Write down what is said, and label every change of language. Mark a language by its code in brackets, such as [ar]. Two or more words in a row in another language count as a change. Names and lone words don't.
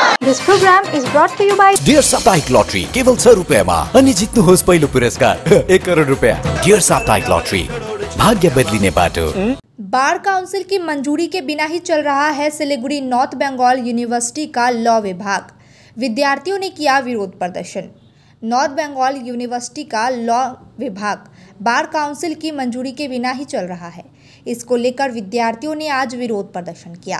[en] This program is brought to you by [ne] डियर साप्ताहिक लॉटरी केवल 100 रुपैयामा अनि जित्नुहोस् पहिलो पुरस्कार 1 करोड रुपैयाँ। डियर साप्ताहिक लॉटरी, भाग्य बदलिने बाटो। [hi] बार काउंसिल की मंजूरी के बिना ही चल रहा है सिलीगुड़ी नॉर्थ बंगाल यूनिवर्सिटी का लॉ विभाग। विद्यार्थियों ने किया विरोध प्रदर्शन। नॉर्थ बंगाल यूनिवर्सिटी का लॉ विभाग बार काउंसिल की मंजूरी के बिना ही चल रहा है। इसको लेकर विद्यार्थियों ने आज विरोध प्रदर्शन किया।